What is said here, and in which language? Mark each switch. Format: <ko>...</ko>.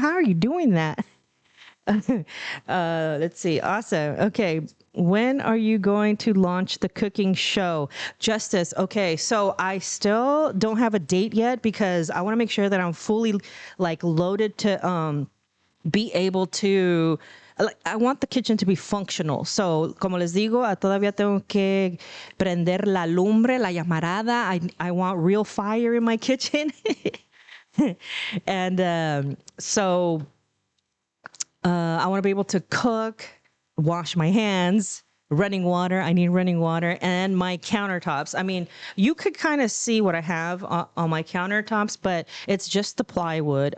<en>How are you doing that? Let's see. Awesome. Okay. When are you going to launch the cooking show? Justice. Okay. So I still don't have a date yet because I want to make sure that I'm fully like loaded to be able to, I want the kitchen to be functional.</en> <es>So, como les digo, todavía tengo que prender la lumbre, la llamarada.</es> <en>I want real fire in my kitchen. And so I want to be able to cook, wash my hands, running water. I need running water and my countertops. I mean, you could kind of see what I have on my countertops, but it's just the plywood.</en>